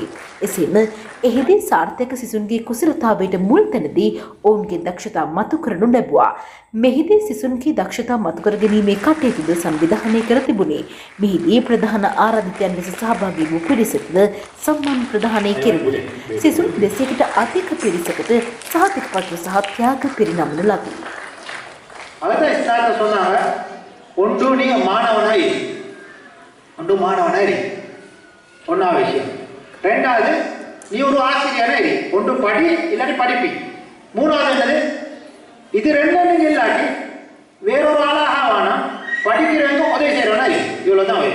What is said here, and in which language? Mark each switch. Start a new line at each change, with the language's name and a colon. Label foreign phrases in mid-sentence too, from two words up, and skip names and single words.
Sinhala: එසේම එහිදී සාර්ථක සිසුන්ගේ කුසලතාවයට මුල් තැනදී ඔවුන්ගේ දක්ෂතා මතු කරනු ලැබුවා. මෙහිදී සිසුන්ගේ දක්ෂතා මතු කර ගැනීමේ කටයුතුද සංවිධානය කර තිබුණේ. මෙහිදී ප්‍රධාන ආරාධිතයන් ලෙස සහභාගී වූ පිරිසටද සම්මාන ප්‍රදානය කෙරුණේ. සිසුන් 200කට අධික පිරිසකට සහතික පත්‍ර සහ ත්‍යාග පිරිනමන ලදී.
Tamil: அவர்தான் ஸ்டார்ட் சொன்னாங்க ஒன்று நீங்க மாணவனாய் ஒன்று மாணவனாய் ஒன்றா விஷயம். ரெண்டாவது நீ ஒரு ஆசிரியராக ஒன்று படி இல்லாட்டி படிப்பி. மூணாவது என்னது இது ரெண்டும் நீங்க இல்லாட்டி வேறொரு ஆளாக வேணாம் படிக்கிறவங்க உதவி செய்யறவனா இவ்வளவுதான் வரும்.